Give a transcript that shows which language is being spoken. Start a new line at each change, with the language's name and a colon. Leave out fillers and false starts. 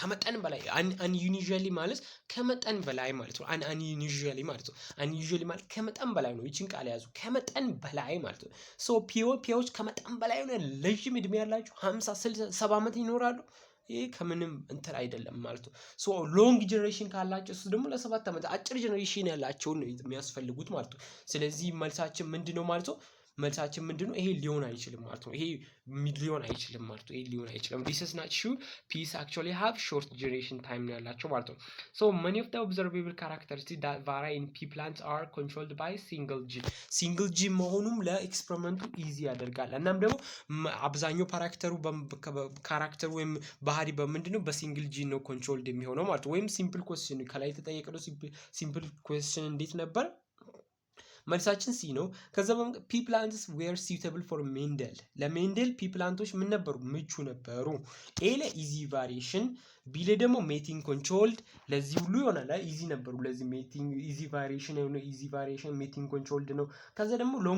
Amharic: ከመጠን በላይ አንዩኒዥሊ ማለት ከመጠን በላይ ማለት ነው። አንዩኒዥሊ ማለት ነው። አንዩዥሊ ማለት ከመጠን በላይ ነው። ይችን ቃል ያዙ። ከመጠን በላይ ማለት ነው። ሶ ፒዎች ከመጠን በላይ ሆነ ረዥም እድሜ ያላቸው 50 60 70 ዓመት ይኖራሉ። ይሄ ከምንም እንትን አይደለም ማለት ነው። ሶ ሎንግ ጀነሬሽን ካላቸው እሱ ደግሞ ለ7 ዓመት አጭር ጀነሬሽን ያላቸውን ነው የሚያስፈልጉት ማለት ነው። ስለዚህ መልሳችን ምንድነው ማለት ነው? መልሳችን ምንድነው? ይሄ ሊሆን አይችልም ማለት ነው። ይሄ ሊሆን አይችልም ማለት ነው። ይሄ ሊሆን አይችልም።
English: this is not true. Peas actually have short generation time
Amharic: ነው ያላቸው ማለት ነው።
English: so many of the observable characteristics that vary in pea plants are controlled by single gene
Amharic: መሆኑም ለኤክስፐሪመንቱ ኢዚ ያደርጋል። እናም ደግሞ አብዛኛው ካራክተሩ ወይም ባህሪ በምንድነው? በሲንግል ጂን ነው ኮንትሮልድ የሚሆነው ማለት ነው። ወይም ሲምፕል ኩዌስችን ከላይ የተጠየቀው ሲምፕል ኩዌስችን እንዴት ነበር? መልሳችን ሲ ነው። ከዛ
English: ፒ ፕላንትስ ዌር ሲውተብል ፎር ሜንደል
Amharic: ለሜንደል ፒ ፕላንቶች ምን ነበሩ? ምቹ ነበሩ። ኤ ለኢዚ ቫሪዬሽን፣ ቢ ደግሞ ሜቲንግ ኮንትሮልድ ለዚህ ሁሉ ይሆናል። ኢዚ ነበሩ። ለዚህ ሜቲንግ ኢዚ ቫሪዬሽን የሆነ ኢዚ ቫሪዬሽን ሜቲንግ ኮንትሮልድ ነው። ከዛ ደግሞ